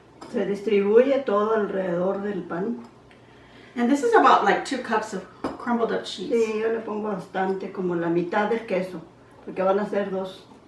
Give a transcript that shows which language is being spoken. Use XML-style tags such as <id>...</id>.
<es>Se distribuye todo alrededor del pan.</es> <en>And this is about like 2 cups of crumbled up cheese.</en> <es>Sí, yo le pongo bastante, como la mitad del queso, porque van a ser dos</es>